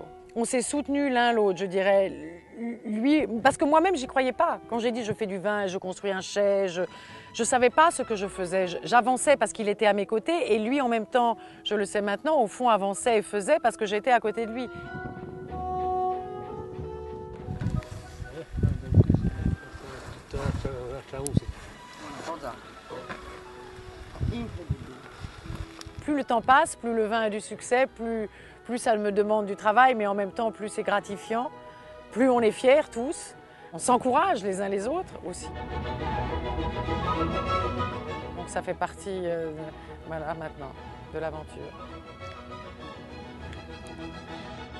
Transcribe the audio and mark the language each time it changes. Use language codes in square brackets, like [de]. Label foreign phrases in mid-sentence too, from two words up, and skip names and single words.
[fr] On s'est soutenus l'un l'autre, je dirais, lui, parce que moi-même j'y croyais pas. Quand j'ai dit je fais du vin et je construis un chai, je ne savais pas ce que je faisais. J'avançais parce qu'il était à mes côtés et lui en même temps, je le sais maintenant, au fond avançait et faisait parce que j'étais à côté de lui. [it] un'altra musica. Una cosa incredibile. [fr] Plus le temps passe, plus le vin a du succès, plus ça me demande du travail, mais en même temps plus c'est gratifiant, plus on est fiers tous. On s'encourage les uns les autres aussi. Donc ça fait partie voilà, maintenant de l'aventure.